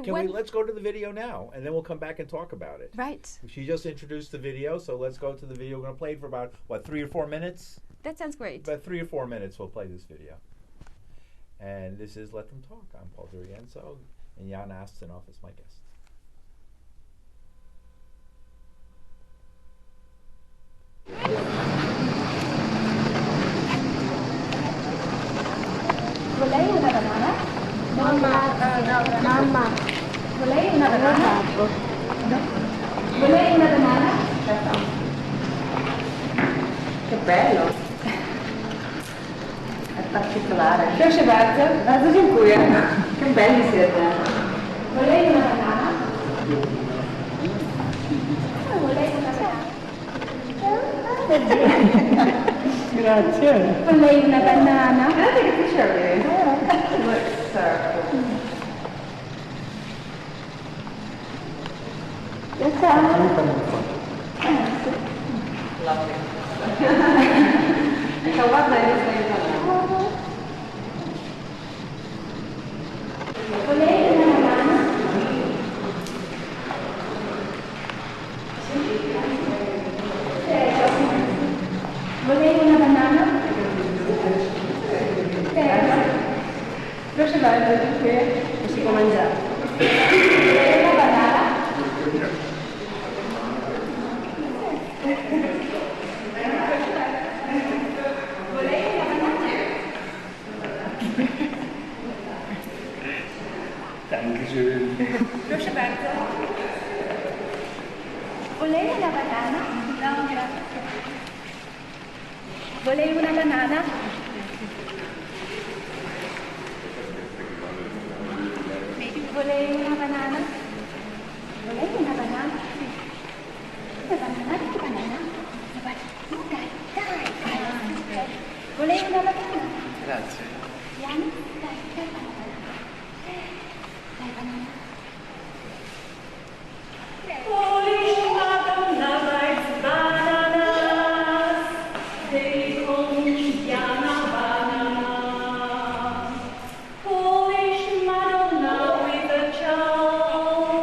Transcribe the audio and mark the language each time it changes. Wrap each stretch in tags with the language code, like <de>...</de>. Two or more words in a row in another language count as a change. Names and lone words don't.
<en>let's go to the video now, and then we'll come back and talk about it. Right. She just introduced the video, so let's go to the video. We're going to play it for about, 3 or 4 minutes? That sounds great. About 3 or 4 minutes we'll play this video. And this is Let Them Talk. I'm Paul Durienzo, and Jana Astanov is my guest.</en> <it>Volei una banana? Mamma. Volei una banana? Volei una banana? Che bello! È particolare.</it> <pl>Proszę bardzo. Bardzo dziękuję.</pl> <it>Che belli siete. Volei una banana? Volei una banana? Grazie. Volei una banana? Guardate che piacere.</it> <en>Look, sir. Lovely. So what ladies are you doing?</en> <it>Volei una banana? Volei una banana?</it> <pl>Proszę bardzo, dziękuję.</pl> <it>Musi mangiare. Volei una banana?</it> <de>Dankeschön.</de> <pl>Proszę bardzo.</pl> <it>Volei una banana? No, grazie. Volei una banana? Volei una banana? Volei una banana? Una banana? Che banana? Dai. Volei una banana? Grazie. Jana? Dai banana. Dai banana.</it> <en>Polish Madonna likes bananas. They call me Jana banana. Polish Madonna with a child.</en>